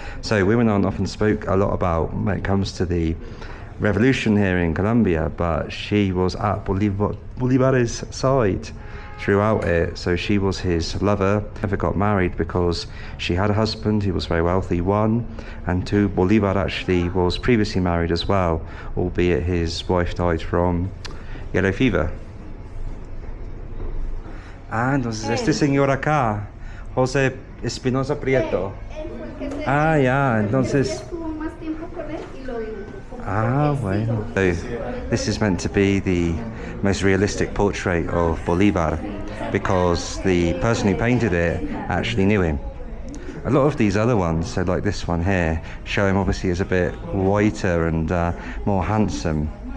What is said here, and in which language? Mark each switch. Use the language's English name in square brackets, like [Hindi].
[English] So women often spoke a lot about when it comes to the revolution here in Colombia, but she was at Bolivar's side throughout it. So she was his lover, never got married because she had a husband who was very wealthy, one, and two, Bolivar actually was previously married as well, albeit his wife died from yellow fever. [Spanish] Ah, entonces este señor acá, José Espinosa Prieto. Él fue el que Ya, entonces. estuvo más tiempo con él y lo dibujó. Ah, bueno. [English] So, this is meant to be the most realistic portrait of Bolívar because the person who painted it actually knew him. A lot of these other ones, so like this one here, show him obviously as a bit whiter and more handsome.